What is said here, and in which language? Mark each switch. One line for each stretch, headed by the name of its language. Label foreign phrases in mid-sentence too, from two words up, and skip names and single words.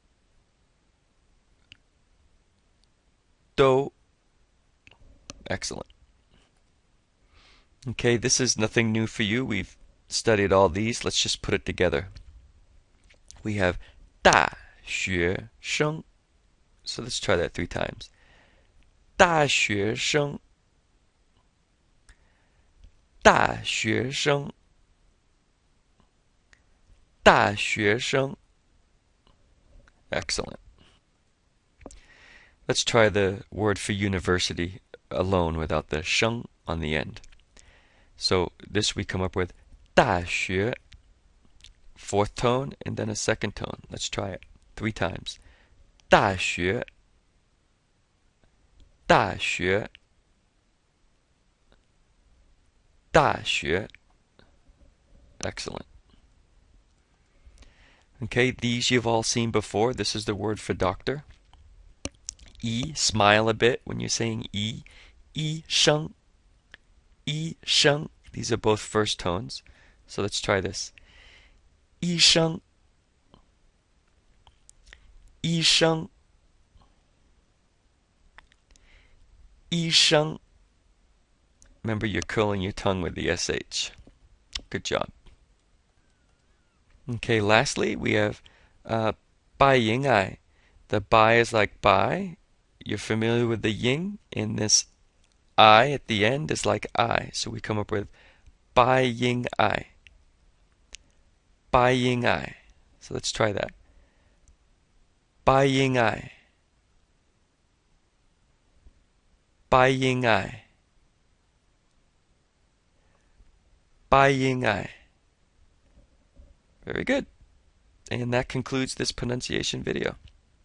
English: Do. Excellent. Okay, this is nothing new for you. We've studied all these. Let's just put it together. We have 大学生. So let's try that 3 times.
Chinese: 大学生大学生大学生 Excellent.
English: Let's try the word for university alone without the 生 on the end. So this we come up with 大学 4th tone and then a 2nd tone. Let's try it 3 times.
Chinese: 大学大学大学 Excellent.
English: Okay, these you've all seen before. This is the word for doctor. E, smile a bit when you're saying E.
Chinese: 医生。医生.
English: These are both first tones. So let's try this.
Chinese: 医生。医生. 医生.
English: Remember, you're curling your tongue with the SH. Good job. Okay, lastly, we have
Chinese: bai ying ai.
English: The bai is like bai. You're familiar with the yin, and this I at the end is like I. So we come up with
Chinese: bai ying ai. Bai ying ai.
English: So let's try that.
Chinese: Bai ying ai. Bai ying ai. Bai ying ai.
English: Very good. And that concludes this pronunciation video.